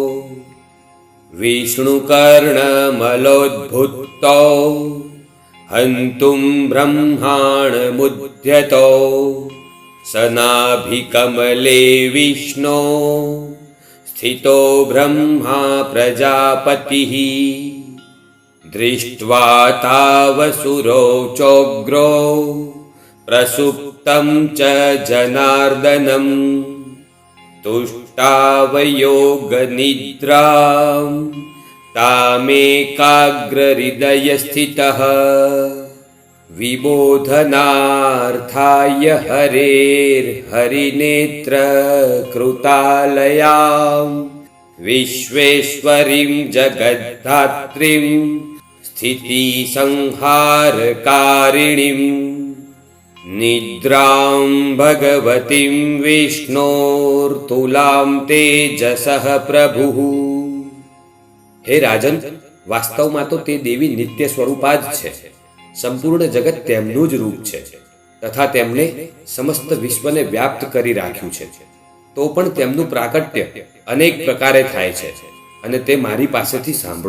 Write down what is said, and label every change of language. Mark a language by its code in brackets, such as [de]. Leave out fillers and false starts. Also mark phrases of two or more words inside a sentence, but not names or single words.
[sa] વિષ્ણુકર્ણમલોદ્ભુતો હંતુમ બ્રહ્માણમુદ્યતો સનાભિકમલે વિષ્ણો સ્થિતો બ્રહ્મા પ્રજાપતિઃ દૃષ્ટ્વા તાવસુરો ચોગ્રો પ્રસુપ્તં ચ જનાર્દનમ તુષ્ટાવયોગનિદ્રાં तामेकाग्रहृदयस्थितः विबोधनार्थाय हरेर्हरिनेत्रकृतालयां विश्वेश्वरीं जगद्धात्रीं स्थितिसंहारकारिणीं निद्रां भगवतीं विष्णोर्तुलां तेजसः प्रभुः। [gu] हे રાજન, વાસ્તવમાં તો તે દેવી નિત્ય સ્વરૂપા જ છે. સંપૂર્ણ જગત તેમનું જ રૂપ છે તથા તેમણે સમસ્ત વિશ્વને વ્યાપ્ત કરી રાખ્યું છે. તો પણ તેમનું પ્રાકટ્ય અનેક પ્રકારે થાય છે અને તે મારી પાસેથી સાંભળો.